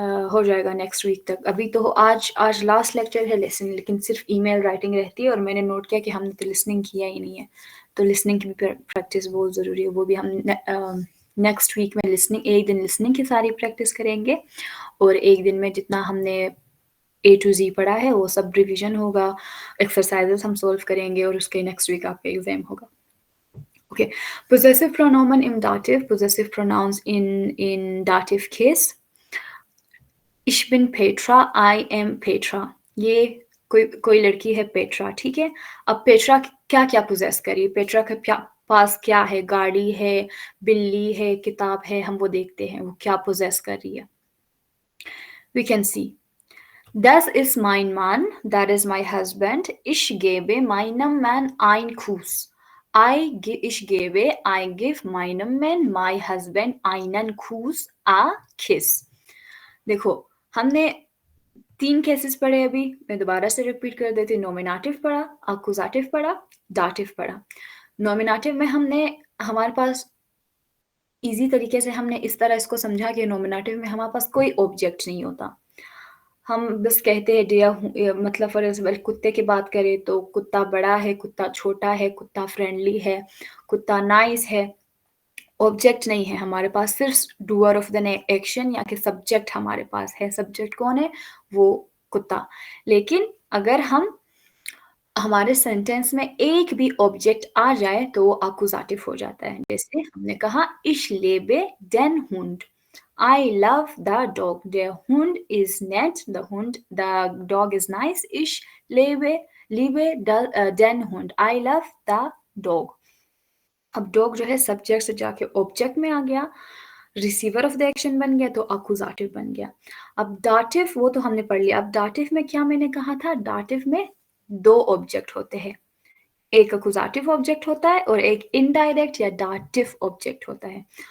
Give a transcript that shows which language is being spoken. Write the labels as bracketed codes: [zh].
[hi] हो जाएगा next week तक। अभी तो आज लास्ट लेक्चर है लेकिन सिर्फ ईमेल राइटिंग रहती है और मैंने नोट किया कि हमने तो लिसनिंग किया ही नहीं है, तो लिसनिंग की भी प्रैक्टिस बहुत ज़रूरी है। वो भी हम नेक्स्ट वीक में एक दिन लिसनिंग की सारी प्रैक्टिस करेंगे और एक दिन में जितना हमने A to Z पढ़ा है वो सब रिविजन होगा, एक्सरसाइजेस हम सोल्व करेंगे और उसके नेक्स्ट वीक आपका एग्जाम होगा। [en] Okay, possessive pronoun in dative, possessive pronouns in dative case. [de] Ich bin Petra, [en] I am Petra. [hi] ये कोई लड़की है पेट्रा, ठीक है। अब पेट्रा क्या क्या पोजेस करी, पेट्रा के पास क्या है, गाड़ी है, बिल्ली है, किताब है, हम वो देखते हैं वो क्या पोजेस कर रही है। [en] We can see. [de] Das ist mein Mann, [en] that is my husband. [de] Ich gebe meinem Mann ein Kuss. Ich gebe, [en] I give [de] meinem Mann, [en] my husband, [de] einen Kuss, [en] a kiss. [hi] देखो, हमने 3 केसेस पढ़े अभी, मैं दोबारा से रिपीट कर देती हूँ। नॉमिनेटिव पढ़ा, अक्यूजेटिव पढ़ा, डाटिव पढ़ा। नॉमिनेटिव में हमारे पास इजी तरीके से हमने इस तरह इसको समझा कि नॉमिनेटिव में हमारे पास कोई ऑब्जेक्ट नहीं होता, हम बस कहते हैं डियर, मतलब फॉर एग्जाम्पल कुत्ते की बात करें तो कुत्ता बड़ा है, कुत्ता छोटा है, कुत्ता फ्रेंडली है, कुत्ता नाइस है। ऑब्जेक्ट नहीं है हमारे पास, सिर्फ डूअर ऑफ द एक्शन या कि सब्जेक्ट हमारे पास है। सब्जेक्ट कौन है? वो कुत्ता। लेकिन अगर हमारे सेंटेंस में एक भी ऑब्जेक्ट आ जाए तो वो अक्यूजेटिव हो जाता है। जैसे हमने कहा [de] ich lebe den Hund, [en] I love the dog, [de] der Hund is nett, [en] the dog is nice, [de] ich liebe den Hund, I love the dog। [hi] अब डॉग जो है सब्जेक्ट से जाके ऑब्जेक्ट में आ गया, रिसीवर ऑफ द एक्शन बन गया, तो अक्यूजेटिव बन गया। अब डाटिव वो तो हमने पढ़ लिया। अब डाटिव में क्या मैंने कहा था, डाटिव में 2 ऑब्जेक्ट होते हैं, एक अक्यूजेटिव ऑब्जेक्ट होता है और एक इनडायरेक्ट या डाटिव ऑब्जेक्ट होता है।